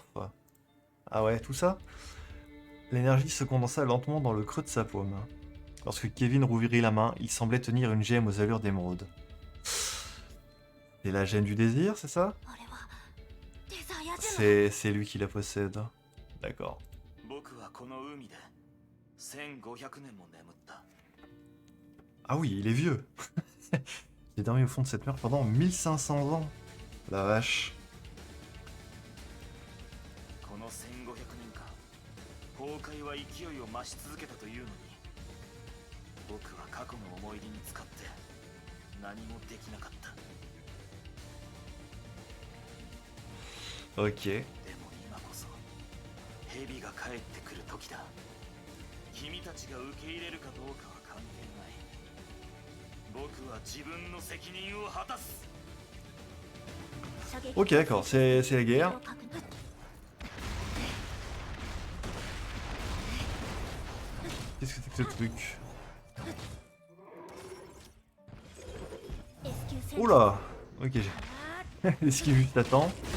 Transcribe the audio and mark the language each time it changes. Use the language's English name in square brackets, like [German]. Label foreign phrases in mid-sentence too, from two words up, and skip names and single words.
[French] Ah ouais, tout ça? L'énergie se condensa lentement dans le creux de sa paume. Lorsque Kevin rouvrit la main, il semblait tenir une gemme aux allures d'émeraude. Et la gemme du désir, c'est ça? [Japanese] あれはデザイアジェム。 [French] C'est lui qui la possède. D'accord. [Japanese] 僕はこの海で1500年も眠った。 [French] Ah oui, il est vieux. Il a dormi au fond de cette mer pendant 1500 ans. La vache. [Japanese] この1500年間、崩壊は勢いを増し続けたというのに、僕は過去の思い出に使って何もできなかった。 [French] Ok. [Japanese] でも今こそ蛇が帰ってくる時だ。君たちが受け入れるかどうかは関係ない。僕は自分の責任を果たす。 [French] Ok, d'accord, c'est la guerre. Qu'est-ce que c'est que ce truc? Oula. Ok, j'ai... Esquive juste à temps.